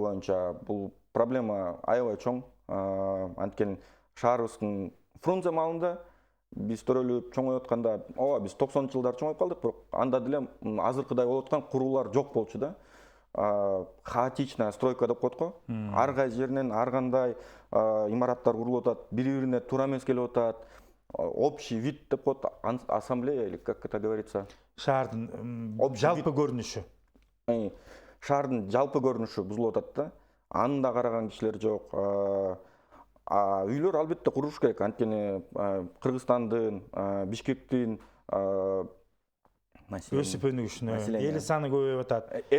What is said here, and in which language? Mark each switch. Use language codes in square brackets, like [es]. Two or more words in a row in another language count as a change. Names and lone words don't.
[ky] боюнча бул проблема аябай чоң. Анткени шаарыбыздын Фрунзе маалында биз төрөлүп чоңоюп атканда, биз 90-жылдар чоңоюп калдык, бирок анда деле азыркыдай болуп аткан куруулар жок болчу да. [ru] Хаотичная стройка [ky] деп коет го. Ар кайсы жеринен ар кандай имараттар курулуп атат, бири-бирине туура эмес келип атат. [ru] Общий вид [ky] деп коет, [ru] ассамблея или как это говорится. [ky] Шаардын жалпы көрүнүшү. Шаардын жалпы көрүнүшү бузулуп атат да. Аны да караган кишилер жок. Үйлөр албетте куруш керек. Анткени Кыргызстандын, Бишкектин өсүп өнүгүшүнө эл саны көбөйүп атат.